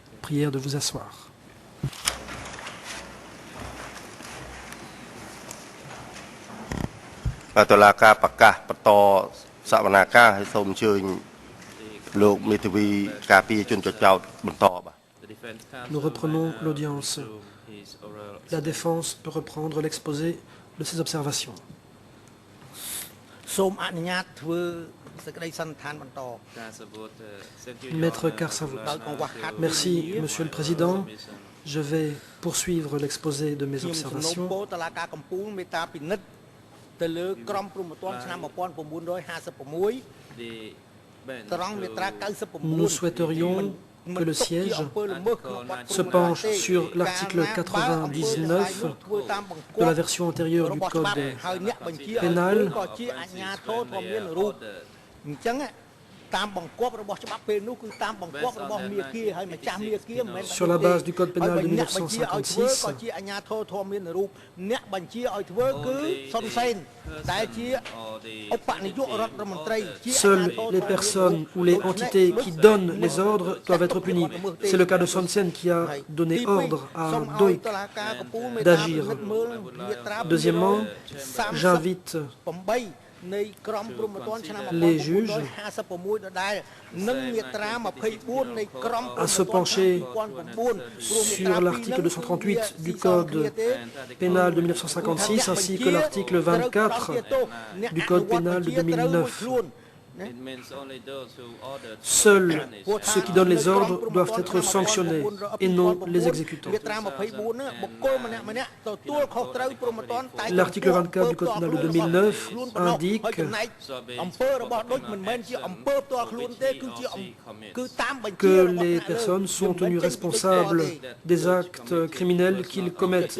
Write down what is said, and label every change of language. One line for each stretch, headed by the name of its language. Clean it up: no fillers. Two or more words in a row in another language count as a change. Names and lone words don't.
French: Prière de vous asseoir.
Khmer: តុលាការប្រកាសបន្តសវនាការឲ្យសូមអញ្ជើញលោកមេធាវីការពារជនចោទបន្តបាទ
English: The Defense Counsel
French: Nous reprenons
English: may,
French: l'audience.
English: resume his oral
French: La défense peut reprendre l'exposé de ses observations.
Khmer: សូមអនុញ្ញាតធ្វើសេចក្តីសន្និដ្ឋានបន្ត
English: Karsavut, thank you,
French: Maître
English: Your Honor,
French: Karsavut.
English: for allowing us
French: Merci,
English: to
French: Monsieur le
English: make
French: Président.
English: our submission.
French: Je vais poursuivre l'exposé de mes
Khmer: ខ្ញុំសំណូម
French: observations.
Khmer: ពរតុលាការកំពូលមេត្តាពិនិត្យទៅលើក្រមព្រហ្មទណ្ឌឆ្នាំ 1956
English: The bench
Khmer: ត្រង់មាត្រា 99
French: Nous souhaiterions que le siège se penche sur l'article 99 de la version antérieure du Code
Khmer: ហើយអ្នកបញ្ជាឲ្យ
French: pénal
Khmer: ក៏ជាអាជ្ញាធរធម្មមានរូបអញ្ចឹងតាមបង្គាប់របស់ច្បាប់ពេលនោះគឺតាមបង្គាប់របស់មាគាហើយម្ចាស់មាគាមិនមែន
French: Sur la base du Code pénal de
Khmer: អ្នកបញ្ជាឲ្យធ្វើក៏
French: 1956,
Khmer: ជាអាជ្ញាធរធម្មមានរូបអ្នកបញ្ជាឲ្យធ្វើគឺសុនសេនដែលជា
English: or the
Khmer: ឧបនាយករដ្ឋមន្ត្រីជា
French: seules les personnes ou les entités qui donnent les ordres doivent être punies. C'est le cas de Son Sen qui a donné ordre à Doik d'agir. Deuxièmement, j'invite les juges à se pencher sur l'article 238 du Code pénal de 1956 ainsi que l'article 24 du Code pénal de 2009.
English: it means only those who ordered
French: Seuls ceux qui donnent les ordres doivent être sanctionnés et non les exécutants. L'article 24 du Code pénal de 2009 indique que les personnes sont tenues responsables des actes criminels qu'ils commettent.